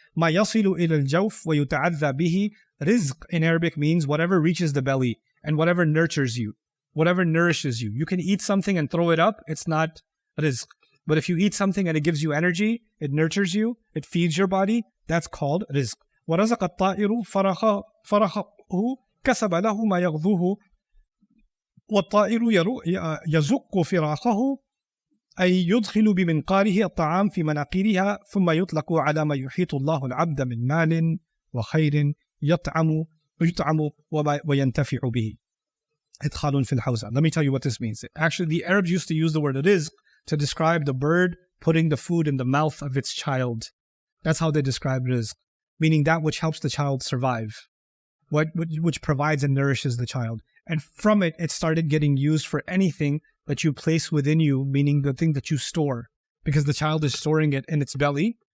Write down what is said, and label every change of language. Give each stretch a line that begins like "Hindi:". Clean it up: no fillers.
Arabic: مَا يَصِلُ إِلَى الْجَوْفِ وَيُتَعَذَّى بِهِ.
English: Rizq in Arabic means whatever reaches the belly and whatever nurtures you, whatever nourishes you. You can eat something and throw it up, it's not rizq. But if you eat something and it gives you energy, it nurtures you, it feeds your body, that's called rizq.
Arabic: وَرَزَقَ الطَّائِرُ فَرَخَهُ كَسَبَ لَهُ مَا يَغْذُوهُ وَالطَّائِرُ يَزُقُّ فِرَاخَهُ أي يدخل بمنقاره الطعام في مناقيرها ثم يطلق على ما يحيط الله العبد من مال وخير يطعم وينتفع به. إدخال في الحوزة.
English: Let me tell you what this means. Actually, the Arabs used to use the word rizq to describe the bird putting the food in the mouth of its child. That's how they describe rizq, meaning that which helps the child survive, which provides and nourishes the child. And from it, it started getting used for anything that you place within you, meaning the thing that you store, because the child is storing it in its belly.